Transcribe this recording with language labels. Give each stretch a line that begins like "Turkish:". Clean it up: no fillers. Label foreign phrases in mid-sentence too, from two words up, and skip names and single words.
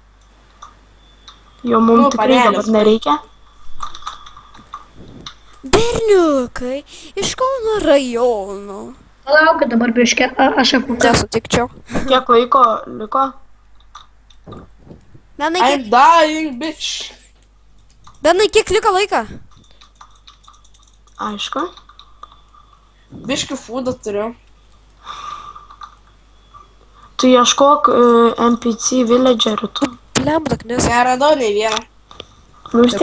Lithuanian: Jo mums tikrai dabar nereikia. Berniukai iš Kauno rajono. Palaukit dabar biškį, aš apmokau. Nesutikčiau. Kiek laiko liko? Benai,
English: I'm dying, bitch.
Lithuanian: kiek liko laiko? Aišku. Biškių foodą turiu. Tu ieškok NPC villagerių. Blemdak, nes... Neradau nei vieną. Nu vis